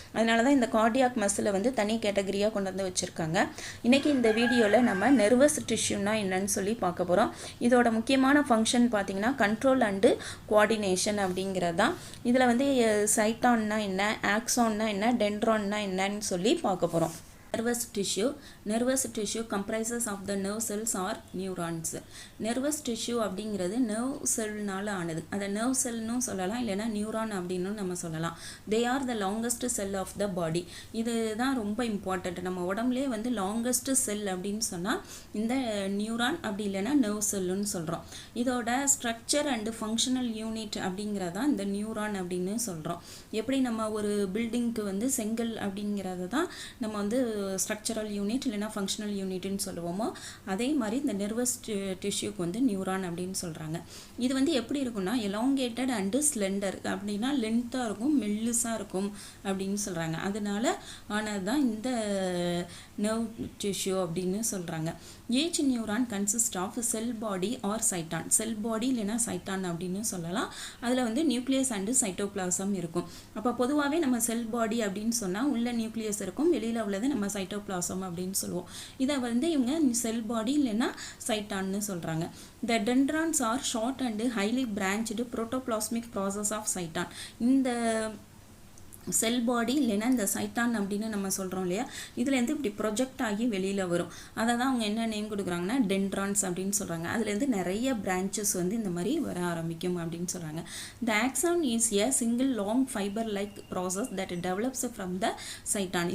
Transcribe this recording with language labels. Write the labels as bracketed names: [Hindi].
[Tamil] அதனால தான் இந்த கார்டியாக் மசிலை வந்து தனி கேட்டகரியாக கொண்டு வந்து வச்சுருக்காங்க. இன்றைக்கி இந்த வீடியோவில் நம்ம நெர்வஸ் டிஷ்யூனா என்னன்னு சொல்லி பார்க்க போகிறோம். இதோட முக்கியமான ஃபங்க்ஷன் பார்த்திங்கன்னா கண்ட்ரோல் அண்டு கோஆர்டினேஷன் அப்படிங்கிறது தான். இதில் வந்து சைட்டான்னா என்ன, ஆக்ஸான்னா என்ன, டென்ட்ரான்னா என்னன்னு சொல்லி பார்க்க போகிறோம். [English] Nervous tissue comprises of the nerve cells or neurons. [Tamil] Nervous tissue அப்படிங்கிறது nerve cellனால ஆனது. அதை nerve cellனு சொல்லலாம், இல்லைனா நியூரான் அப்படின்னு நம்ம சொல்லலாம். [English] They are the longest cell of the body. [Tamil] இதுதான் ரொம்ப இம்பார்ட்டண்ட். நம்ம உடம்புலே வந்து லாங்கஸ்ட் செல் அப்படின்னு சொன்னால் இந்த நியூரான், அப்படி இல்லைனா nerve cellனு சொல்கிறோம். இதோட ஸ்ட்ரக்சர் அண்டு ஃபங்க்ஷனல் யூனிட் அப்படிங்கிறதான் இந்த நியூரான் அப்படின்னு சொல்கிறோம். எப்படி நம்ம ஒரு பில்டிங்க்கு வந்து செங்கல் அப்படிங்கிறத தான் நம்ம வந்து ஸ்ட்ரக்சரல் யூனிட் இல்லைனா ஃபங்க்ஷனல் யூனிட்னு சொல்லுவோமோ அதே மாதிரி இந்த நர்வஸ் டிஷ்யூக்கு வந்து நியூரான் அப்படின்னு சொல்கிறாங்க. இது வந்து எப்படி இருக்குன்னா எலாங்கேட்டட் அண்டு ஸ்லெண்டர், அப்படின்னா லென்த்தாக இருக்கும் மெல்லுஸாக இருக்கும் அப்படின்னு சொல்கிறாங்க. அதனால ஆனது தான் இந்த நர்வ் டிஷ்யூ அப்படின்னு சொல்கிறாங்க. [English] each neuron consist of cell body or cyton, [Tamil] செல் பாடி இல்லைனா சைட்டான் அப்படின்னு சொல்லலாம். அதில் வந்து நியூக்ளியஸ் அண்டு சைட்டோபிளாசம் இருக்கும். அப்போ பொதுவாகவே நம்ம செல் பாடி அப்படின்னு சொன்னால் உள்ள நியூக்ளியஸ் இருக்கும், வெளியில் உள்ளது நம்ம சைட்டோபிளாசம் அப்படின்னு சொல்லுவோம். இதை வந்து இவங்க செல் பாடி இல்லைன்னா சைட்டான்னு சொல்கிறாங்க. [English] The dendrons are short and highly branched protoplasmic process of cyton. [Tamil] இந்த செல் பாடி இல்லைன்னா இந்த சைட்டான் அப்படின்னு நம்ம சொல்கிறோம் இல்லையா, இதுலேருந்து இப்படி ப்ரொஜெக்ட் ஆகி வெளியில் வரும். அதை தான் அவங்க என்ன நேம் கொடுக்குறாங்கன்னா டென்ட்ரான்ஸ் அப்படின்னு சொல்கிறாங்க. அதுலேருந்து நிறைய பிரான்ச்சஸ் வந்து இந்த மாதிரி வர ஆரம்பிக்கும் அப்படின்னு சொல்கிறாங்க. [English] The axon is a single long fibre like process that develops from the cyton.